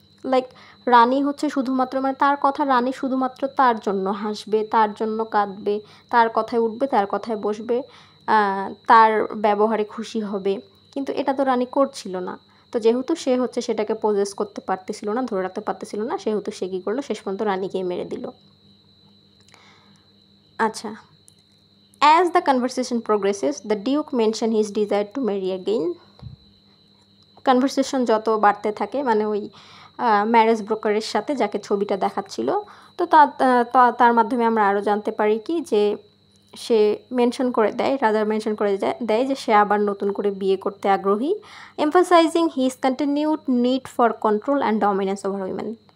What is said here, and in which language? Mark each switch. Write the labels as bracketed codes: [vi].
[bn] Like রানী হচ্ছে শুধুমাত্র, মানে তার কথা রানী শুধুমাত্র তার জন্য হাসবে, তার জন্য কাঁদবে, তার কথায় উঠবে, তার কথায় বসবে, তার ব্যবহারে খুশি হবে, কিন্তু এটা তো রানী করছিল না। তো যেহেতু সে হচ্ছে সেটাকে পজেস করতে পারতেছিল না, ধরে রাখতে পারতেছিল না, সেহেতু সে কী করলো, শেষ পর্যন্ত রানীকেই মেরে দিল। [en] আচ্ছা, as the conversation progresses, the Duke mentioned his desire to marry again. [bn] Conversation যত বাড়তে থাকে, মানে ওই ম্যারেজ ব্রোকারের সাথে যাকে ছবিটা দেখাচ্ছিল, তো তার মাধ্যমে আমরা আরও জানতে পারি কি যে সে মেনশন করে দেয়, রাজা মেনশন করে দেয় যে সে আবার নতুন করে বিয়ে করতে আগ্রহী, [en] Emphasising his continued need for control and dominance over women.